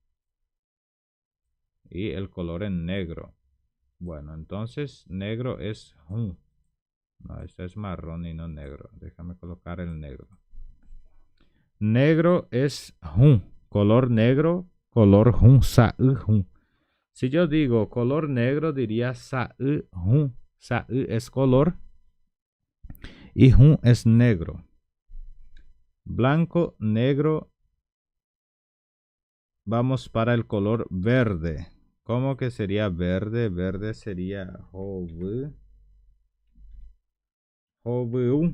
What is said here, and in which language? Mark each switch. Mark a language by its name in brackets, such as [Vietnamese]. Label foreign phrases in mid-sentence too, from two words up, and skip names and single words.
[Spanish] Y el color en negro. Bueno, entonces negro es jun. No, este es marrón y no negro. Déjame colocar el negro. Negro es jun. Color negro, color jun, sa-ü jun. Si yo digo color negro, diría sa-ü jun. Sa-ü es color y jun es negro. Blanco, negro. Vamos para el color verde. ¿Cómo que sería verde? Verde sería jobu. Jobu.